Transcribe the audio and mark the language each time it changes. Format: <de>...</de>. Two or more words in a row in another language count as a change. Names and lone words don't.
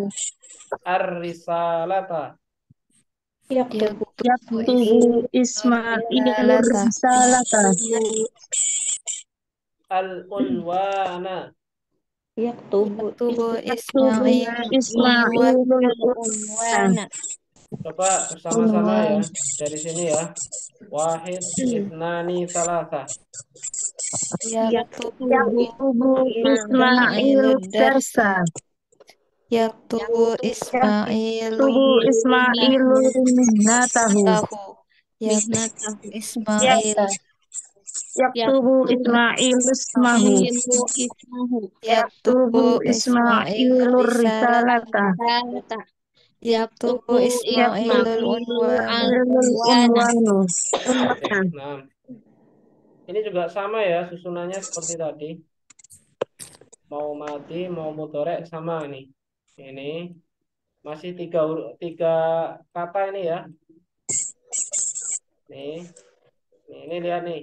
<ar>Ar-risalata. يكتب إسماعيل رسالةً. Al-unwana. Yaktubu Ismail Ismailu unwana.</ar> <id>Coba bersama-sama ya. Dari sini ya.</id> <ar>Wahid, اثنان، ثلاثة. Yaktubu إسماعيل درسًا. يكتب إسماعيلُ إسماعيل مهنتَه. يكتب إسماعيل Yaktubu yaktubu إسماعيل اسمَه. إسماعيلُ اسمَه Yaktubu Yaktubu Ismailur Ismailur risalata. risalata. salata Yaktubu yaktubu Ismailul Ismailu unwana. Yaktubu al-unwana unwanu.</ar> <id>Oke, nah ini juga sama ya susunannya seperti tadi. Mau mati, mau mudhari sama ini. Ini masih tiga kata ini ya. Nih, ini lihat nih.</id>